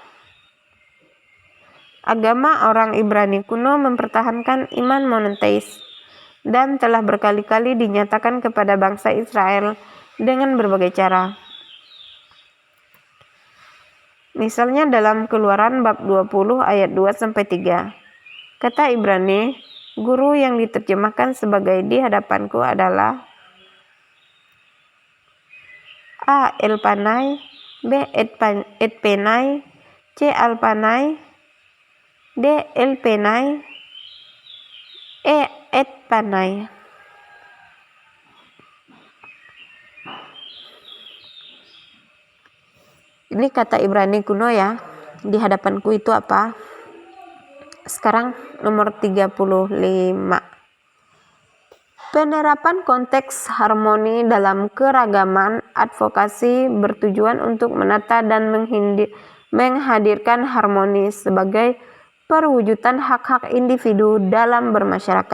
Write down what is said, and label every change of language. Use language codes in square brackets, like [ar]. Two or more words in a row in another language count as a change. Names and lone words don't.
[id] Agama orang Ibrani kuno mempertahankan iman monoteis dan telah berkali-kali dinyatakan kepada bangsa Israel dengan berbagai cara. Misalnya dalam Keluaran bab 20 ayat 2-3. Kata Ibrani, guru yang diterjemahkan sebagai di hadapanku adalah A. Elpanai, B. Edpenai, C. Alpanai, D. Elpenai, E. Edpanai. Ini kata Ibrani kuno ya, di hadapanku itu apa? Sekarang nomor 35. Penerapan konteks harmoni dalam keragaman advokasi bertujuan untuk menata dan menghadirkan harmoni sebagai perwujudan hak-hak individu dalam bermasyarakat.